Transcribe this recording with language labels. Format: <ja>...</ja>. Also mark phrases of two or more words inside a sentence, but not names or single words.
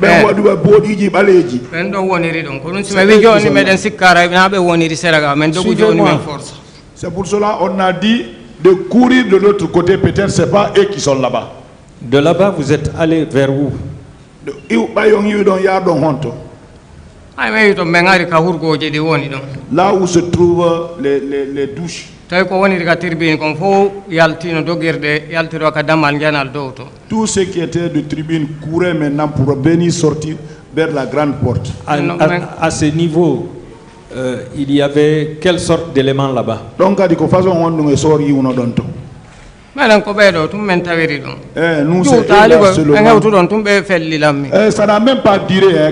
<fr>C'est pour cela on a dit de courir de l'autre côté, peut-être c'est pas eux qui sont là-bas. De là-bas vous êtes allé vers où? Là où se trouvent les douches.</fr> <ff>tawi ko woni ka tribune kon fo yaltino dogirde yaltiro ka damal janal dow to.</ff> <fr>Tous ceux qui étaient de tribune couraient maintenant pour venir sortir vers la grande porte. À ce niveau, il y avait quelle sorte d'éléments là-bas? Donc à dire façon on nous sort y on donne tout. Nous nous ça n'a même pas duré.</fr>